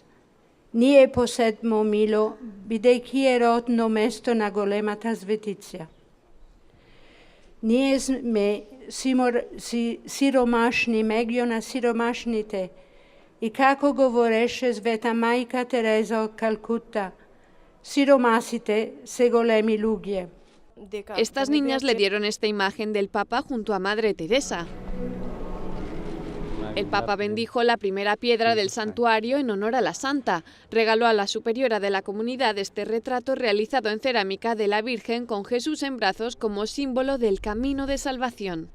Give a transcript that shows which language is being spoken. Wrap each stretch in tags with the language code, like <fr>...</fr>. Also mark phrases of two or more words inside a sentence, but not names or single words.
<mk>Ние посетмо мило, бидејќи е родно место на големата светица. Ние сме сиромашни меѓу на сиромашните, и како говореше света мајка Тереза од Калкута, сиромасите се големи луѓе.</mk> <es>Estas niñas le dieron esta imagen del Papa junto a Madre Teresa. El Papa bendijo la primera piedra del santuario en honor a la santa. Regaló a la superiora de la comunidad este retrato realizado en cerámica de la Virgen con Jesús en brazos como símbolo del camino de salvación.</es>